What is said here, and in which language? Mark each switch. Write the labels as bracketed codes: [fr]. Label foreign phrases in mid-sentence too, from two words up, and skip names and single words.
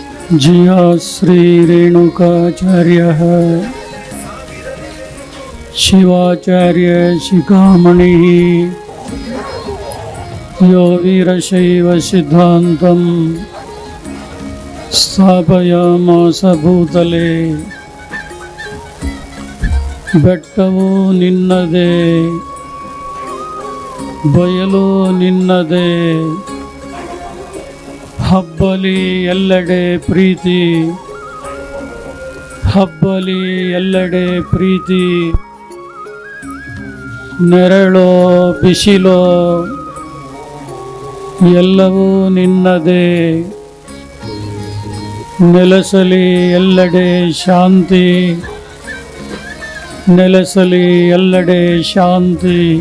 [sa] जिया श्री रेणुकाचार्यः शिवाचार्य शिखामणिः यो वीरशैव सिद्धान्तं स्थापयामास भूतले [kn] ಬೆಟ್ಟವು ನಿನ್ನದೇ ಬಯಲು ನಿನ್ನದೇ ಹಬ್ಬಲಿ ಎಲ್ಲೆಡೆ ಪ್ರೀತಿ ಹಬ್ಬಲಿ ಎಲ್ಲೆಡೆ ಪ್ರೀತಿ ನೆರಳೋ ಬಿಸಿಲೋ ಎಲ್ಲವೂ ನಿನ್ನದೇ ನೆಲೆಸಲಿ ಎಲ್ಲೆಡೆ ಶಾಂತಿ ನೆಲೆಸಲಿ ಎಲ್ಲೆಡೆ ಶಾಂತಿ.